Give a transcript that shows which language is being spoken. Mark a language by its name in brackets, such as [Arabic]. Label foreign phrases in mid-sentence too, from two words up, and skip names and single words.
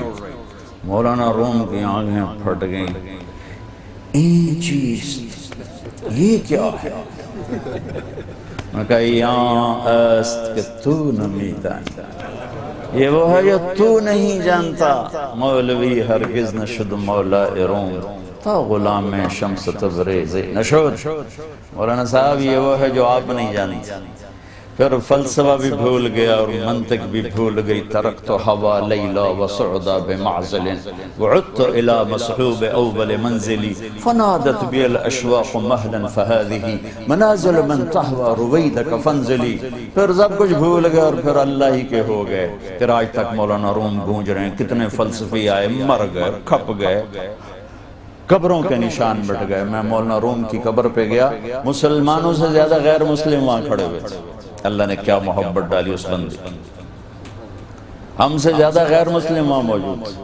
[Urdu] مولانا روم کی آنکھیں پھٹ گئیں، [Persian] این چیز، [Urdu] یہ کیا ہے؟ میں کہا [Persian] یہاں است کہ تو نمی دانی، [Urdu] یہ وہ ہے جو تو نہیں جانتا، [Persian] مولوی ہرگز نشد مولا روم، تا غلام شمس تبریز نشد۔ [Urdu] مولانا صاحب یہ وہ ہے جو آپ نہیں جانتے، پھر فلسفہ بھی بھول گیا اور منطق بھی بھول گئی. [Arabic] ترکت ہوا لیلا وسعدا بمعزل وعدت الى مصحوب اول منزلی فنادت بی الاشواق مہلا فہذه منازل من تحوى رویدک فانزلی. [Urdu] پھر سب کچھ بھول گئے اور پھر اللہ ہی کے ہو گئے. پھر آج تک مولانا روم گونج رہے ہیں. کتنے فلسفی آئے، مر گئے، کھپ گئے، قبروں کے نشان بٹ گئے. میں مولانا روم کی قبر پہ گیا، مسلمانوں سے زیادہ غیر مسلم وہاں کھڑے ہوئے تھے. اللہ نے کیا محبت ڈالی اس بندے کی. ہم سے زیادہ غیر مسلم وہاں موجود تھے.